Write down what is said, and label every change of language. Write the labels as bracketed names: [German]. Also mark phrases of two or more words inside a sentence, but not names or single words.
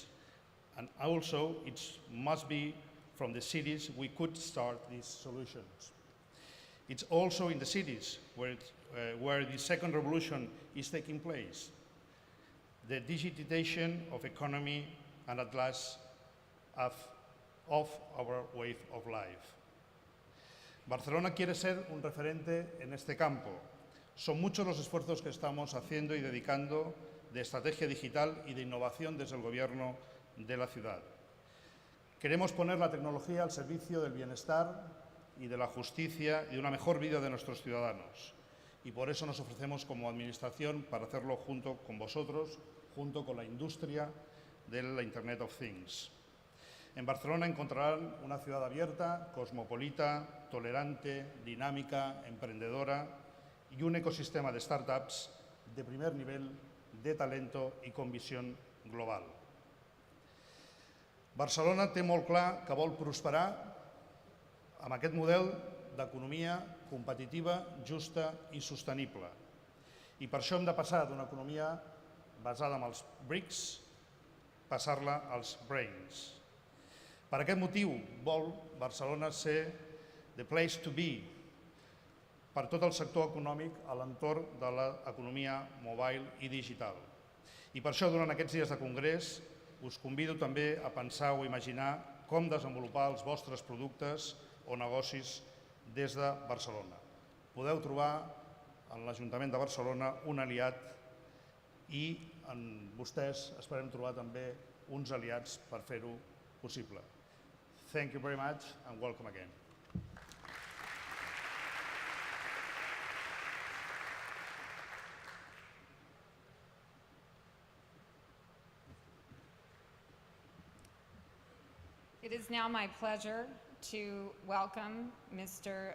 [English] And also, it must be from the cities we could start these solutions. It's also in the cities where the second revolution is taking place. The digitization of economy and at last of our way of life. [Spanish] Barcelona quiere ser un referente en este campo. Son muchos los esfuerzos que estamos haciendo y dedicando de estrategia digital y de innovación desde el gobierno de la ciudad. Queremos poner la tecnología al servicio del bienestar y de la justicia y de una mejor vida de nuestros ciudadanos. Y por eso nos ofrecemos como administración para hacerlo junto con vosotros, junto con la industria de la [English] Internet of Things. [Spanish] En Barcelona encontrarán una ciudad abierta, cosmopolita, tolerante, dinámica, emprendedora y un ecosistema de startups de primer nivel, de talento i con [Catalan] visió global. Barcelona té molt clar que vol prosperar amb aquest model d'economia competitiva, justa i sostenible. I per això hem de passar d'una economia basada en els bricks, passar-la als brains. Per aquest motiu vol Barcelona ser [English] the place to be [Catalan] per tot el sector econòmic a l'entorn de l'economia mobile i digital. I per això, durant aquests dies de congrés, us convido també a pensar o imaginar com desenvolupar els vostres productes o negocis des de Barcelona. Podeu trobar en l'Ajuntament de Barcelona un aliat i en vostès esperem trobar també uns aliats per fer-ho possible. [English] Thank you very much and welcome again. It is now my pleasure to welcome Mr.